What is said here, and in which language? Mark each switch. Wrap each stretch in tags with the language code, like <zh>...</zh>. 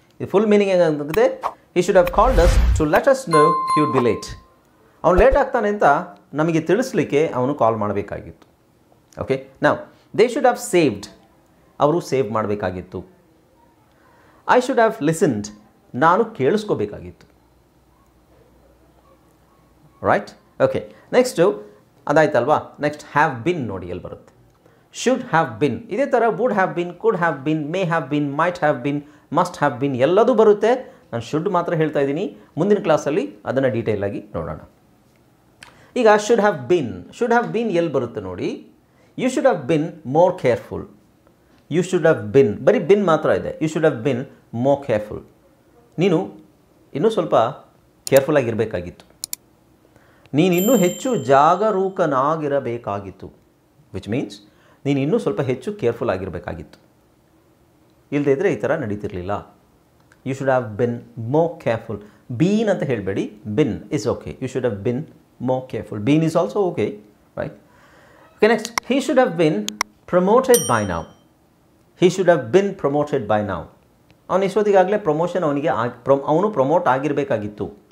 <kn>ಇದು full meaning ಏನಾಗುತ್ತೆ?</kn> <en>he should have called us to let us know he would be late.</en> <kn>ಅವನು late ಆಗ್ತಾನೆ ಅಂತ ನಮಗೆ ತಿಳಿಸ್ಲಿಕ್ಕೆ ಅವನು ಕಾಲ್ ಮಾಡಬೇಕಾಗಿತ್ತು. ಓಕೆ, ನಾವು</kn> <en>they should have saved,</en> <kn>ಅವರು ಸೇವ್ ಮಾಡಬೇಕಾಗಿತ್ತು.</kn> <en>I should have listened,</en> <kn>ನಾನು ಕೇಳಿಸ್ಕೋಬೇಕಾಗಿತ್ತು. Right? Okay, next ಅದಾಯ್ತಲ್ವಾ. Next have been ನೋಡಿ ಎಲ್ಲಿ ಬರುತ್ತೆ. ಶುಡ್ ಹ್ಯಾವ್ ಬಿನ್, ಇದೇ ಥರ would have been, could have been, may have been, might have been, must have been ಎಲ್ಲದೂ ಬರುತ್ತೆ. ನಾನು ಶುಡ್ ಮಾತ್ರ ಹೇಳ್ತಾ ಇದ್ದೀನಿ. ಮುಂದಿನ ಕ್ಲಾಸಲ್ಲಿ ಅದನ್ನು ಡೀಟೇಲಾಗಿ ನೋಡೋಣ. ಈಗ ಶುಡ್ ಹ್ಯಾವ್ ಬಿನ್ ಎಲ್ಲಿ ಬರುತ್ತೆ ನೋಡಿ.</kn> <en>You should have been more careful. You should have been,</en> <kn>ಬರೀ ಬಿನ್ ಮಾತ್ರ ಇದೆ.</kn> <en>You should have been more careful.</en> <kn>ನೀನು ಇನ್ನೂ ಸ್ವಲ್ಪ ಕೇರ್ಫುಲ್ಲಾಗಿರಬೇಕಾಗಿತ್ತು. ನೀನು ಇನ್ನೂ ಹೆಚ್ಚು ಜಾಗರೂಕನಾಗಿರಬೇಕಾಗಿತ್ತು.</kn> <en>which means</en> <kn>ನೀನು ಇನ್ನೂ ಸ್ವಲ್ಪ ಹೆಚ್ಚು ಕೇರ್ಫುಲ್ ಆಗಿರಬೇಕಾಗಿತ್ತು. ಇಲ್ಲದೇ ಇದ್ದರೆ ಈ ಥರ ನಡೀತಿರಲಿಲ್ಲ.</kn> <en>You should have been more careful.</en> <kn>Bean ಅಂತ ಹೇಳಬೇಡಿ,</kn> <en>Been is okay. You should have been more careful. Been is also okay, right? Okay, next, he should have been promoted by now. He should have been promoted by now.</en> <kn>ಅವನು ಇಷ್ಟೊತ್ತಿಗಾಗಲೇ promotion ಅವನು promote ಆಗಿರಬೇಕಾಗಿತ್ತು.</kn>